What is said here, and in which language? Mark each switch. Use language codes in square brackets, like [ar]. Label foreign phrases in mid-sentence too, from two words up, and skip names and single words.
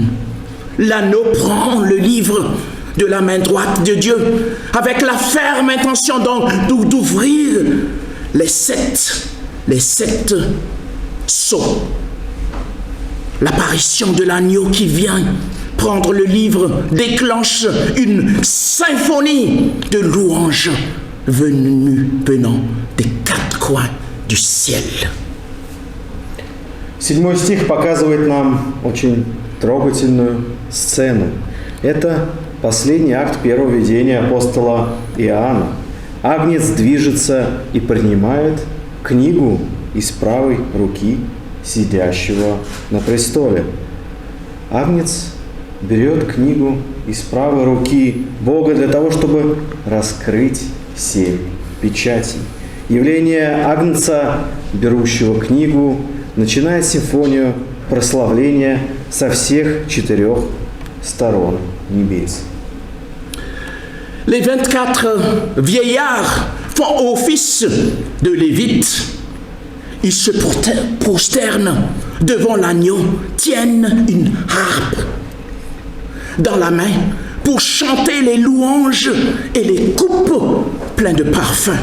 [fr] L'agneau prend le livre de la main droite de Dieu avec la ferme intention d'ouvrir les sept sceaux. L'apparition de l'agneau qui vient prendre le livre déclenche une symphonie de louanges venant des 4 coins du ciel. [ru] 7 стих показывает нам очень трогательную сцену. Это последний акт первого видения апостола Иоанна. Агнец движется и принимает книгу из правой руки сидящего на престоле. Агнец берет книгу из правой руки Бога для того, чтобы раскрыть 7 печатей. Явление Агнца, берущего книгу, начинает симфонию прославления со всех 4 сторон небес. [fr] Les 24 vieillards font office de lévites. Ils se prosternent devant l'agneau, tiennent une harpe dans la main pour chanter les louanges et les coupes pleines de parfums.